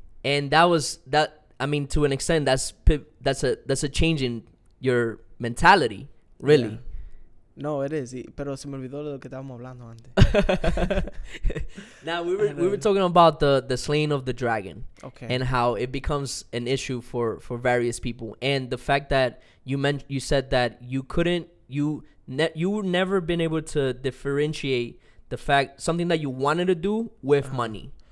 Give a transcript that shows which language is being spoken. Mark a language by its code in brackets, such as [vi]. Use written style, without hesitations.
[en] And I mean, to an extent, that's a change in your mentality, really. Yeah. No, it is. [es] Pero se me olvidó de lo que estábamos hablando antes. [en] Now we were talking about the slaying of the dragon. Okay. And how it becomes an issue for various people, and the fact that you said that you never been able to differentiate the fact something that you wanted to do with money.